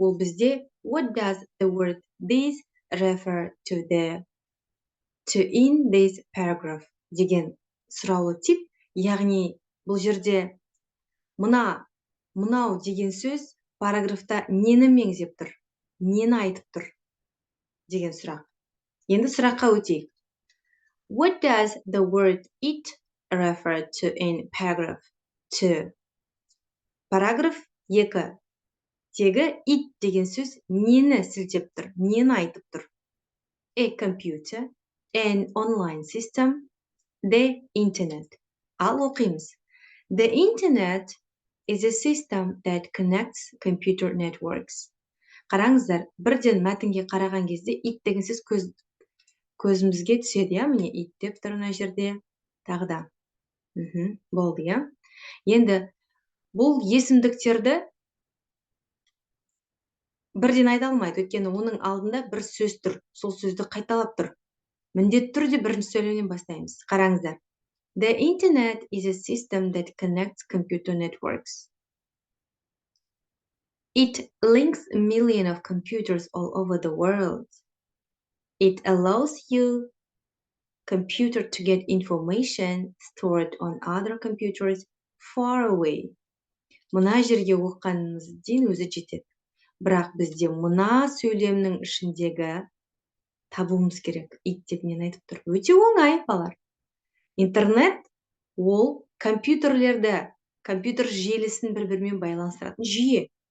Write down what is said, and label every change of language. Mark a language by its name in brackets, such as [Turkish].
[Kazakh] Ол бізде [English] what does the word this refer to in this paragraph [Kazakh] деген сұраулы тип, яғни бұл жерде мынау деген сөз параграфта нені меңзеп тұр, нені айтып тұр деген сұрақ. Енді сұраққа өтейік. [English] What does the word it refer to in paragraph 2? [Kazakh] Параграф 2 тегі it деген сөз нені сілтеп тұр, нені айтып тұр? [English] A computer, an online system, the internet. [Kazakh] Ал оқимыз. [English] The internet is a system that connects computer networks. [Kazakh] Қараңыздар, бірден мәтінге қараған кезде it деген сөз көзімізге түседі, иә? Міне it деп тұр мына жерде. Тағы да. Болды, иә? Енді бұл есімдіктерді бірден айта алмайды, өйткені оның алдында бір сөз тұр, сол сөзді қайталап тұр. Міндетті түрде бірінші сөйлемнен бастаймыз. Қараңыздар. [English] The internet is a system that connects computer networks. It links millions of computers all over the world. It allows your computer to get information stored on other computers far away. [Kazakh] Мына жерге оқығанымыз дейін өзі жетеді. Бірақ бізде мына сөйлемнің ішіндегі табуымыз керек. It деп нені айтып тұр? Өте оңай, балалар. Интернет ол компьютер желісін бір-бірімен байланыстыратын жүйе.